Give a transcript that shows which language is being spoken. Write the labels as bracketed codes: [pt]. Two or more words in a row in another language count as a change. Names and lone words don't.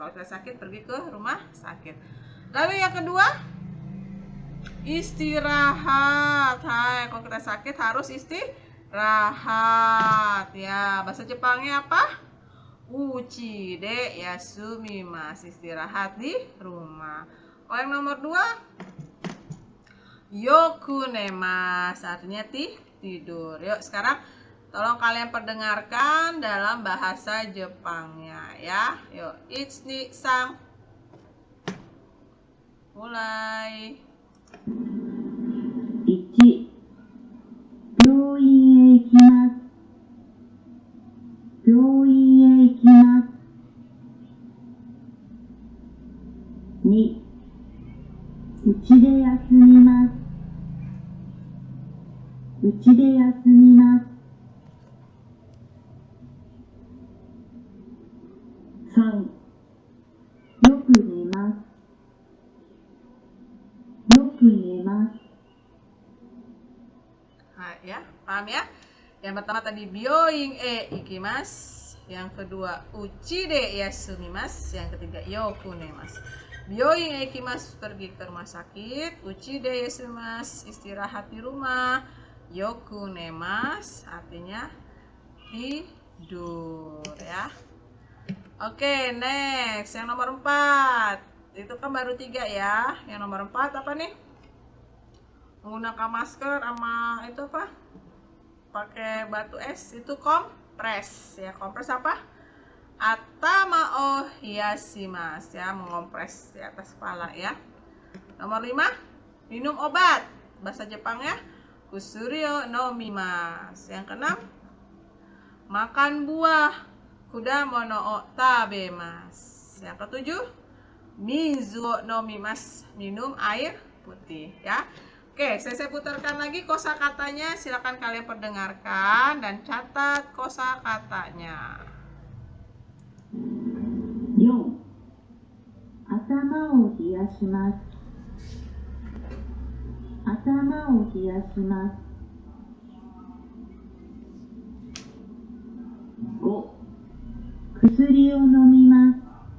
[id] Kalau kita sakit pergi ke rumah sakit. Lalu yang kedua, istirahat. Hai, kalau kita sakit harus istirahat ya. Bahasa Jepangnya apa? [ja] うちで休みます, [id] istirahat di rumah. Kalau yang nomor 2, [ja] よく寝ます, [id] artinya tidur. Yuk sekarang tolong kalian perdengarkan dalam bahasa Jepangnya ya. Yuk, 1, 2, 3 mulai. [ja] 1、病院へ行きます。病院へ行きます。2、うちで休みます。うちで休みます。3、よく寝ます。よく寝ます。 [id] Nah, ya, paham ya? Yang pertama tadi [ja] 病院行きます, [id] yang kedua [ja] うちで休みます, [id] yang ketiga [ja] よく寝ます. 病院行きます, [id] pergi ke rumah sakit. [ja] うちで休みます, [id] istirahat di rumah. [ja] よく寝ます, [id] artinya tidur ya. Oke, next, yang nomor 4. Itu kan baru 3 ya. Yang nomor 4 apa nih? Menggunakan masker sama itu apa? Pakai batu es, itu kompres ya. Kompres apa? [ja] 頭を冷やします [id] ya, mengompres di atas kepala ya. Nomor 5, minum obat. Bahasa Jepangnya [ja] 薬を飲みます. [id] Yang keenam, makan buah. [ja] 果物を食べます. [id] Yang ketujuh, [ja] 水を飲みます, [id] minum air putih ya. Oke, saya putarkan lagi kosakatanya. Silakan kalian perdengarkan dan catat kosakatanya. [ja] 4、頭を冷やします。頭を冷やします。5、薬を飲みます。